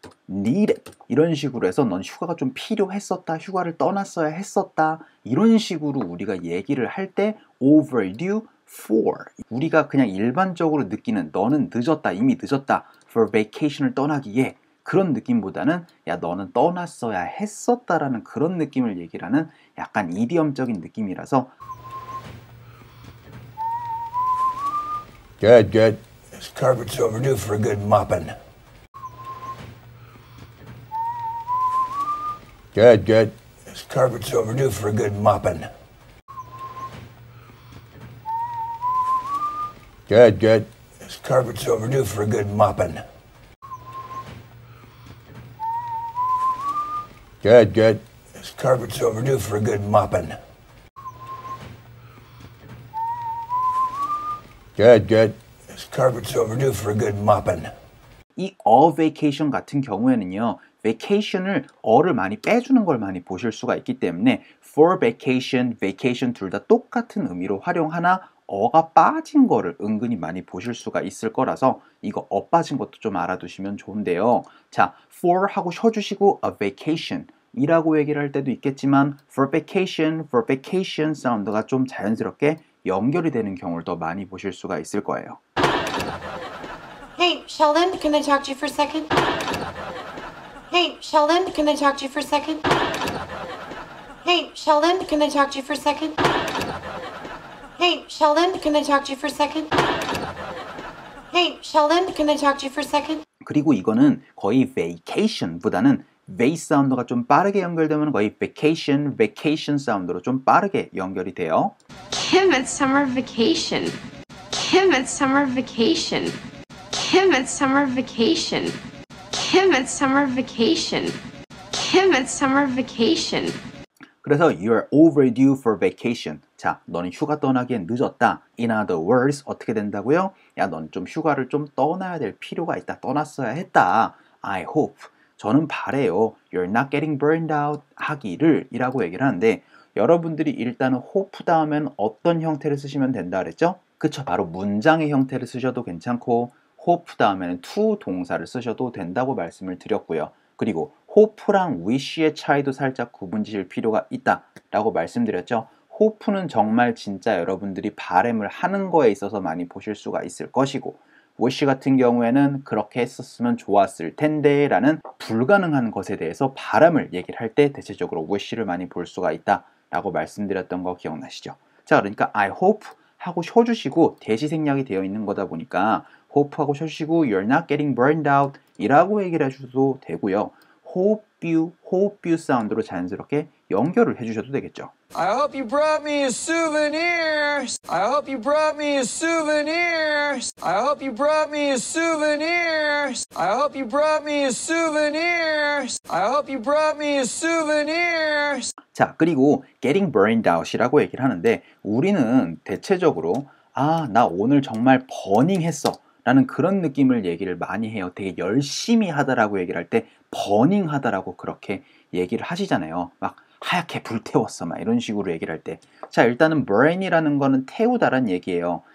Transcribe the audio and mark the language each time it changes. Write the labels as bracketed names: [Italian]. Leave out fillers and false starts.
[Korean] needed 이런 식으로 해서 넌 휴가가 좀 필요했었다, 휴가를 떠났어야 했었다 이런 식으로 우리가 얘기를 할 때 [English] overdue for [Korean] 우리가 그냥 일반적으로 느끼는 너는 늦었다, 이미 늦었다 for vacation을 떠나기에 그런 느낌보다는 야 너는 떠났어야 했었다라는 그런 느낌을 얘기를 하는 약간 이디엄적인 느낌이라서 [English] Good, good. This carpet's overdue for a good mopping. Good, good. This carpet's overdue for a good mopping. Good, good. This carpet's overdue for a good mopping. Good, good. This carpet's overdue for a good mopping. Good, good. This carpet's overdue for a good mopping. [Korean] 이 a vacation 같은 경우에는요. vacation을 어를 많이 빼주는 걸 많이 보실 수가 있기 때문에 for vacation, vacation 둘 다 똑같은 의미로 활용하나 어가 빠진 거를 은근히 많이 보실 수가 있을 거라서 이거 어 빠진 것도 좀 알아두시면 좋은데요. 자, for 하고 쉬어주시고 a vacation 이라고 얘기를 할 때도 있겠지만 for vacation 사운드가 좀 자연스럽게 연결이 되는 경우를 더 많이 보실 수가 있을 거예요. [English] Hey, Sheldon, can I talk to you for a second? Hey, Sheldon, can I talk to you for a second? Hey, Sheldon, can I talk to you for a second? Hey, Sheldon, can I talk to you for a second? Hey, Sheldon, can I talk to you for a second? [Korean] 그리고 이거는 거의 vacation보다는 V 사운드가 좀 빠르게 연결되면 거의 vacation 사운드로 좀 빠르게 연결이 돼요. [English] Kim, it's summer vacation. Kim, it's summer vacation. Kim, it's summer vacation. Kim, it's summer vacation. Kim, it's summer vacation. [Korean] 그래서 [English] you're overdue for vacation. [Korean] 자, 너는 휴가 떠나기엔 늦었다. [English] In other words, [Korean] 어떻게 된다고요? 야, 넌 좀 휴가를 좀 떠나야 될 필요가 있다. 떠났어야 했다. [English] I hope. [Korean] 저는 바래요. [English] You're not getting burned out [Korean] 하기를 이라고 얘기를 하는데 여러분들이 일단은 hope 다음엔 어떤 형태를 쓰시면 된다 그랬죠? 그쵸, 바로 문장의 형태를 쓰셔도 괜찮고 hope 다음에는 to 동사를 쓰셔도 된다고 말씀을 드렸고요. 그리고 hope랑 wish의 차이도 살짝 구분 지실 필요가 있다 라고 말씀드렸죠. hope는 정말 진짜 여러분들이 바람을 하는 거에 있어서 많이 보실 수가 있을 것이고 wish 같은 경우에는 그렇게 했었으면 좋았을 텐데 라는 불가능한 것에 대해서 바람을 얘기를 할 때 대체적으로 wish를 많이 볼 수가 있다 라고 말씀드렸던 거 기억나시죠? 자, 그러니까 I hope 하고 쉬어주시고 대시 생략이 되어 있는 거다 보니까 hope 하고 쉬어주시고 [English] you're not getting burned out [Korean] 이라고 얘기를 해주셔도 되고요. hope you 사운드로 자연스럽게 연결을 해주셔도 되겠죠. [English] I hope you brought me a souvenir. I hope you brought me a souvenir. I hope you brought me a souvenir. I hope you brought me a souvenir. I hope you brought me a souvenir. [Korean] 자, 그리고 [English] getting burned out [Korean] 이라고 얘기를 하는데 우리는 대체적으로 나 오늘 정말 버닝했어 라는 그런 느낌을 얘기를 많이 해요. 되게 열심히 하다라고 얘기를 할 때 버닝하다라고 그렇게 얘기를 하시잖아요. 막 하얗게 불태웠어 막 이런 식으로 얘기를 할 때 자 일단은 burn이라는 거는 태우다란 얘기예요.